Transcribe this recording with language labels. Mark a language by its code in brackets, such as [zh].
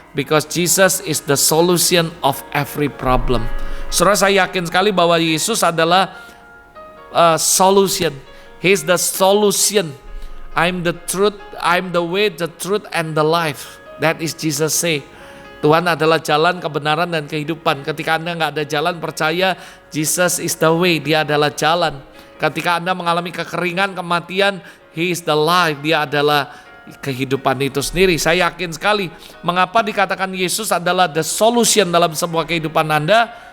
[en] Because Jesus is the solution of every problem. [id] Saudara, saya yakin sekali bahwa Yesus adalah solution. [en] He is the solution. I'm the truth, I'm the way, the truth, and the life. That is Jesus say. [id] Tuhan adalah jalan, kebenaran, dan kehidupan. Ketika Anda nggak ada jalan, percaya [en] Jesus is the way. [id] Dia adalah jalan. Ketika Anda mengalami kekeringan, kematian, [en] He is the life. [id] Dia adalah kehidupan itu sendiri. Saya yakin sekali. Mengapa dikatakan Yesus adalah the solution dalam semua kehidupan Anda?